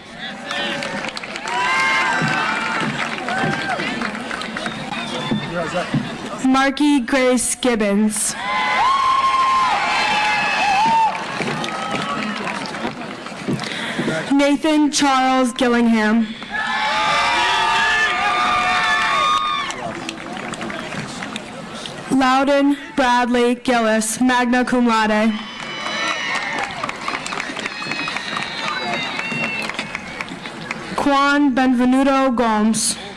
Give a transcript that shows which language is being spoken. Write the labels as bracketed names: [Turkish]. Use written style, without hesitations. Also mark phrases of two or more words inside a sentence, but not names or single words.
[English] Marky Grace Gibbons. Nathan Charles Gillingham. Loudon Bradley Gillis, [Latin] magna cum laude. [English] Juan Benvenuto Gomes.